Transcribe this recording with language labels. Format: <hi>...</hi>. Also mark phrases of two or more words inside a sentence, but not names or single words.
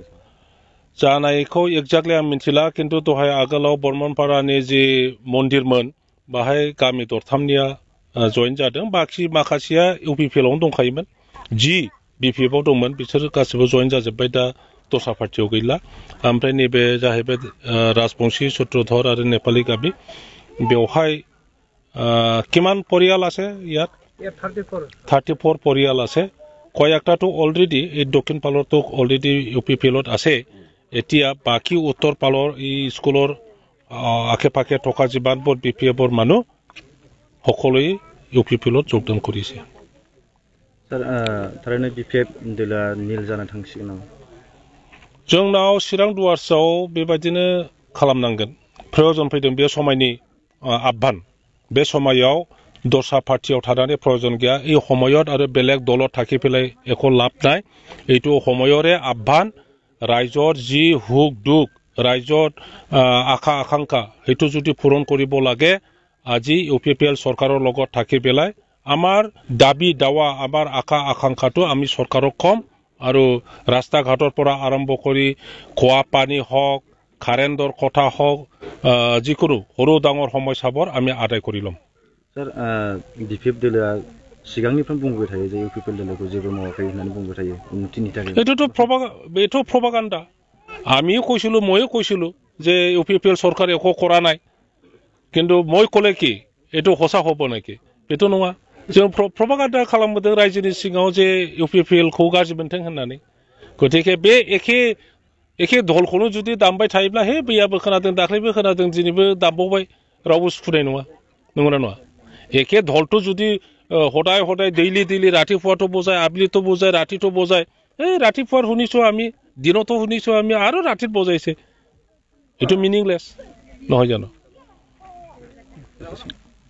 <brx>जानायखौ एक्जाक्टलि आं मिथिला, खिन्थु दहाय आगोलाव बरमनपारानि जि मन्दिरमोन बाहाय गामि दरथामनिया जयेन जादों। बाखि माखासेया इउपिपिएलआवनो दंखायोमोन। जि बिपिएफआव दंमोन बिसोर गासिबो जयेन जाजोब्बाय, दा दस्रा पार्टियाव गैला। ओमफ्राय नैबे जाहैबाय राजबंशी सूत्रधर आरो नेपालि गामि।</brx> <as>बेवहाय কিমান পৰিয়াল আছে ইয়াত? 34 পৰিয়াল আছে। কয়েকটাতো অলৰেডি এই দক্ষিণ পালৰতো অলৰেডি ইউপিপিএলত আছে। এতিয়া বাকি উত্তৰ পালৰ এই স্কুলৰ আশে পাশে থকা যিমানবোৰ বিপিএফৰ মানুহ সকলোৱে ইউপিপিএলত যোগদান কৰিছে।</as> <brx>স্যার थारैनो बिपिएफ दोलोआ नील जानो थांसिगोन नामा? जोंनाव चिरां दुवार्सआव बेबायदिनो खालामनांगोन। प्रयोजन फैदों बे समायनि आह्वान। बे समायाव दस्रा पार्टियाव थानानै प्रयोजन गैया।</brx> <as>এই সময়ত আৰু বেলেগ দলত থাকি পেলাই একো লাভ নাই। এইটো সময়ৰে আহ্বান। ৰাইজৰ যি হুক দুখ, ৰাইজৰ আশা আকাংক্ষা সেইটো যদি পূৰণ কৰিব লাগে, আজি ইউপিপিএল চৰকাৰৰ লগত থাকি পেলাই আমাৰ দাবী দাৱা, আমাৰ আশা আকাংক্ষাটো আমি চৰকাৰক কম আৰু ৰাস্তা ঘাটৰ পৰা আৰম্ভ কৰি খোৱা পানী হওক, কাৰেণ্টৰ কথা হওক, যিকোনো সৰু ডাঙৰ সমস্যাবোৰ আমি আদায় কৰি ল'ম।</as> <brx>স্যার বিপিএফ दोलोआ सिगांनिफ्राय बुंबाय थायो जे इउपिपिएल दोलोखौ जेबो मावाखै होननानै बुंबाय थायो उन्नतिनि थाखाय।</brx> <as>এইটো প্ৰপাগাণ্ডা। আমিও কৈছিলোঁ, ময়ো কৈছিলোঁ যে ইউপিপিএল চৰকাৰে একো কৰা নাই, কিন্তু মই ক'লে কি এইটো সঁচা হ'ব নেকি?</as> <brx>बेथ' नङा। जों प्रपागान्डा खालामबोदों रायजोनि सिङाव जे इउपिपिएलखौ गाज्रि मोनथों होननानै। गतिके बे एखे दलखौनो जुदि दामबाय थायोब्ला हे बैयाबो खोनादों, दाख्लैबो खोनादों, दिनैबो दामबावबाय, रावबो सुखुनाय नङा। नंगौना नङा?</brx> <as>एखे दलটো যদি সদায় সদায় ডেইলি ৰাতিপুৱাটো বজায়, আবেলিটো বজায়, ৰাতিটো বজায়, এই ৰাতিপুৱাৰ শুনিছোঁ আমি, দিনতো শুনিছোঁ আমি, আৰু ৰাতিত বজাইছে, এইটো মিনিংলেছ নহয় জানো?</as>